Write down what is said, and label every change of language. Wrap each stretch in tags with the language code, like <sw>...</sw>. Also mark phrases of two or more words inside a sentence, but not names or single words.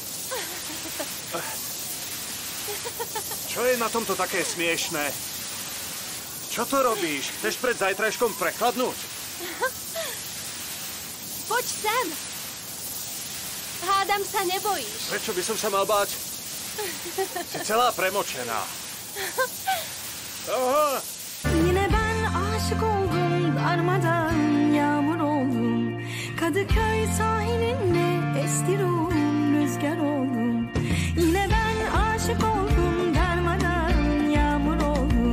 <sk>Čo je na tomto také smiešné? Čo to robíš? Chceš pred zajtrajškom prekladnúť? Poď sem. Hádam sa nebojíš. Prečo by som sa mal báť? Si celá premočená. Aha.</sk> <tr>Yine ben aşık oldum darmadan yağmur oldum. Kadıköy sahilinde estirum rüzgar oldum. Yine ben aşık oldum darmadan yağmur oldum.</tr>